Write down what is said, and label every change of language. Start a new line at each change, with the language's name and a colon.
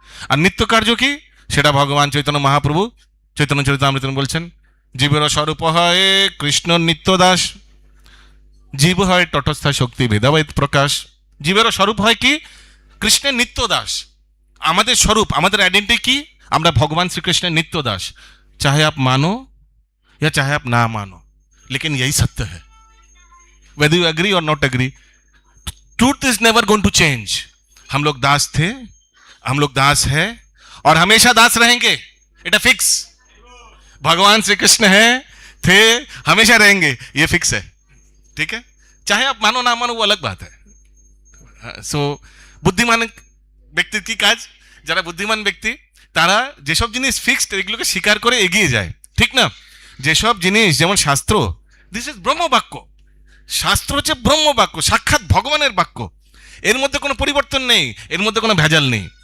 Bangla: আর নিত্য কার্য কি, সেটা ভগবান চৈতন্য মহাপ্রভু চৈতন্য চরিতামৃত বলছেন, জীবের স্বরূপ হয় কৃষ্ণ নিত্য দাস, জীব হয় তটস্থা শক্তি ভেদাভেদ প্রকাশ। জীবের স্বরূপ হয় কি, কৃষ্ণের নিত্য দাস। আমাদের স্বরূপ, আমাদের আইডেন্টিটি কি, আমরা ভগবান শ্রীকৃষ্ণের নিত্য দাস।
Hindi: চাহে আপ মানো या चाहे आप ना मानो, लेकिन यही सत्य है,
English: whether you agree or not agree, truth is never going to change।
Hindi: हम लोग दास थे, हम लोग दास है और हमेशा दास रहेंगे, इट फिक्स। भगवान श्री कृष्ण है, थे, हमेशा रहेंगे, ये फिक्स है, ठीक है? चाहे आप मानो ना मानो वो अलग बात है।
Bangla: सो বুদ্ধিমান ব্যক্তির কি কাজ, যারা বুদ্ধিমান ব্যক্তি তারা যেসব জিনিস ফিক্সড এগুলোকে স্বীকার করে এগিয়ে যায়, ঠিক না? যেসব জিনিস, যেমন শাস্ত্র, দিস ইজ ব্রহ্মবাক্য। শাস্ত্র হচ্ছে ব্রহ্মবাক্য, সাক্ষাৎ ভগবানের বাক্য, এর মধ্যে কোনো পরিবর্তন নেই, এর মধ্যে কোনো ভেজাল নেই।